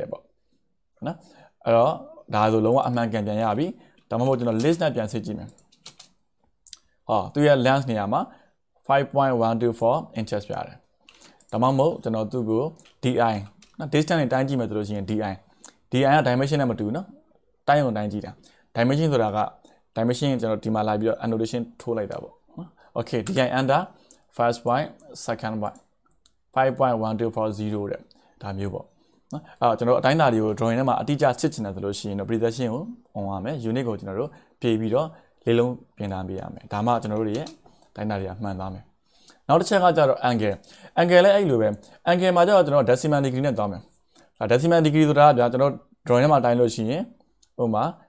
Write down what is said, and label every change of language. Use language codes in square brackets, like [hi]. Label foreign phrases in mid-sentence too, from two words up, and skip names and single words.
[my] တယ်ပေါ့နော်အဲ့တော့ဒါဆိုလုံးဝအမှန်ကန်ပြန်ရပြီဒါမှမဟုတ်ကျွန်တော် list နဲ့ပြန်စစ်ကြည့်မယ်ဟောသူရဲ့ length နေရာမှာ 5.124 inches ပြရတယ်ဒါမှမဟုတ်ကျွန်တော်သူ့ကို di နော် distance နဲ့တိုင်းကြည့်မယ်ဆိုလို့ရှိရင် di က dimension နဲ့မတူနော်တိုင်းအောင်တိုင်းကြည့်တာ dimension ဆိုတာက dimension ကျွန်တော်ဒီမှာလာပြီးတော့ annotation ထိုးလိုက်တာပေါ့နော် okay [en] di under first point second point [my] 5.1240 တဲ့ဒါမျိုးပေါ့နော်အဲ့တော့ကျွန်တော်အတိုင်းအတာတွေကို drawing ထဲမှာအတိအကျစစ်ချင်တယ်ဆိုလို့ရှိရင်တော့ precision ကို on ရမယ် unit ကိုကျွန်တော်တို့ပြေးပြီးတော့လေးလုံးပြင်ထားပေးရမယ်ဒါမှကျွန်တော်တို့ရဲ့အတိုင်းအတာတွေကမှန်သွားမယ်နောက်တစ်ချက်ကကြတော့ angle လည်းအဲ့လိုပဲ angle မှာကျတော့ကျွန်တော် [en] decimal degree [my] နဲ့သွားမယ်ဒါ [en] decimal degree [my] ဆိုတာကကျွန်တော် drawing ထဲမှာတိုင်းလို့ရှိရင်ဥပမာ